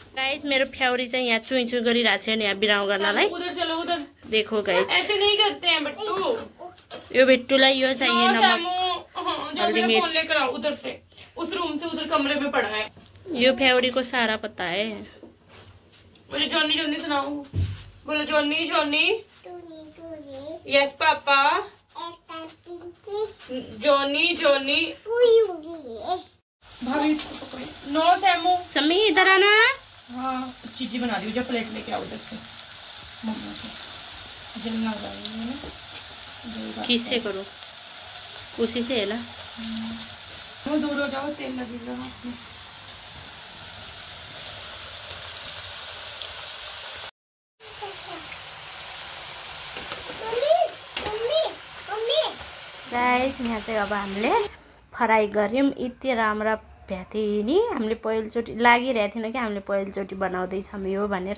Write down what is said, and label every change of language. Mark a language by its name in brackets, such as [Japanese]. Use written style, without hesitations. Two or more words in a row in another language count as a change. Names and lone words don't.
[Nepali] गाइस मेरो फ्याउरी चाहिँ यहाँ चुई चुई गरिरहेको छ नि यहाँ बिराउ गर्नलाई। [Hindi] उधर चलो उधर। देखो गाइस ऐसे नहीं करते हैं बट्टू। [Nepali] यो बिट्टूलाई यो चाहिए [Hindi] नमक हल्दी मिर्च। लेकर आओ उधर से, उस रूम से, उधर कमरे में पड़ा है। [Nepali] यो फ्याउरी को सारा पता है। [Hindi] मुझे जॉनी जॉनी सुनाओ, बोलो जॉनी जॉनी। [English] Yes papa. Johnny Johnny. [Hindi] भाभी नो सैमू। समी इधर आना। हाँ चीजी बना दी, जब प्लेट लेके आओ उधर से। मम्मा को जलना हो जाएगा ना। किससे करो? उसी से है ना। वो दूर हो जाओ, तेल लगेगा हाथ में। [Nepali] गाइस यहाँ चाहिँ अब हामीले फ्राई गऱ्यौँ। यति राम्रो भएको थियो नि, हामीले पहिलोचोटि लागिरहेको थिएन कि हामीले पहिलोचोटि बनाउँदैछौँ यो भनेर।